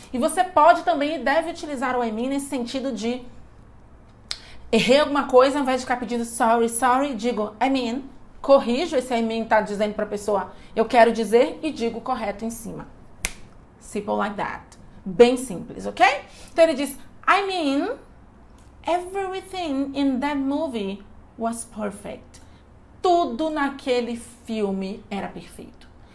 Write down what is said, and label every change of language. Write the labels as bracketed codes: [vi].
[pt] E você pode também e deve utilizar o I mean nesse sentido de errei alguma coisa, ao invés de ficar pedindo sorry, digo I mean, corrijo esse I mean tá dizendo pra pessoa eu quero dizer e digo correto em cima. [en] Simple like that. [pt] Bem simples, [en] ok? [pt] Então ele diz, [en] I mean, everything in that movie was perfect. [pt] Tudo naquele filme era perfeito.